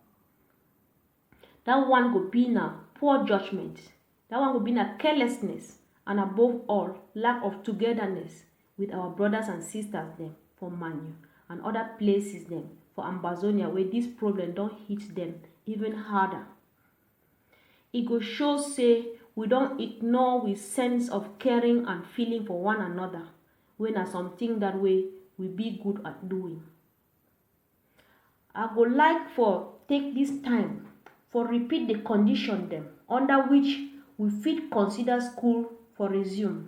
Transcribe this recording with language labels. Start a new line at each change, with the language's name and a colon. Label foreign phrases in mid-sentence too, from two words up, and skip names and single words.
Cameroon Pidgin: That one go be na poor judgment, that one go be na carelessness, and above all lack of togetherness with our brothers and sisters dem for Manu and other places dem for Ambazonia where this problem don hit them even harder. E go show say we don ignore we sense of caring and feeling for one another when na something that way we be good at doing. I go like for take this time for repeat the condition them under which we fit consider school for resume.